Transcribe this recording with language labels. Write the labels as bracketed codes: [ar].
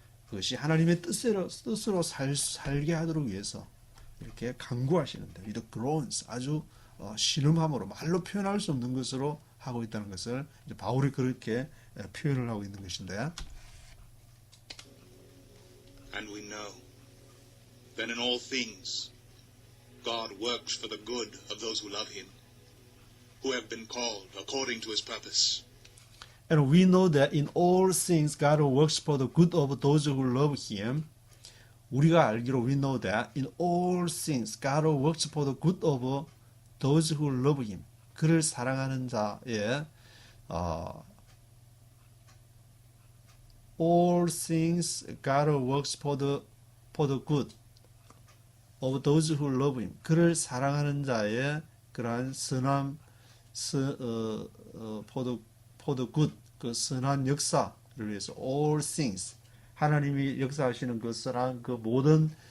[ko] 그것이 하나님의 뜻으로 살게 하도록 위해서 이렇게 강구하시는데, [en] with groans, [ko] 아주 신음함으로 말로 표현할 수 없는 것으로 하고 있다는 것을 이제 바울이 그렇게 표현을 하고 있는 것인데, [en] And we know that in all things God works for the good of those who love him, who have been called according to his purpose. And we know that in all things God works for the good of those who love him. [ko] 우리가 알기로 [en] we know that in all things God works for the good of those who love him. [ko] 그를 사랑하는 자의 [en] all things God works for the good of those who love him. [ko] 그를 사랑하는 자의 그러한 선함, [en] for the good, [ko] 그 선한 역사를 위해서 [en] all things, [ko] 하나님이 역사하시는 그 선한 그 모든